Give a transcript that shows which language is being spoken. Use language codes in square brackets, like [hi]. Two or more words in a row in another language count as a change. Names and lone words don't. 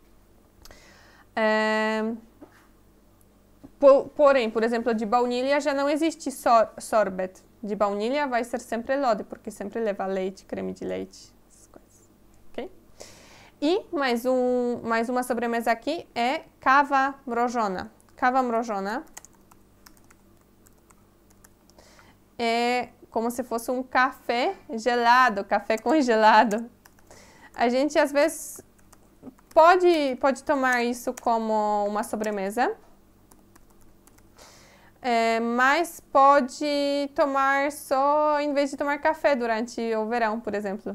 [pt] Porém, por exemplo, de baunilha já não existe sorbet. De baunilha vai ser sempre lody, porque sempre leva leite, creme de leite, essas coisas, ok? E mais uma sobremesa aqui é [pl] kawa mrożona. Kawa mrożona [pt] é como se fosse um café gelado, café congelado. A gente, às vezes, pode tomar isso como uma sobremesa, mas pode tomar só em vez de tomar café durante o verão, por exemplo.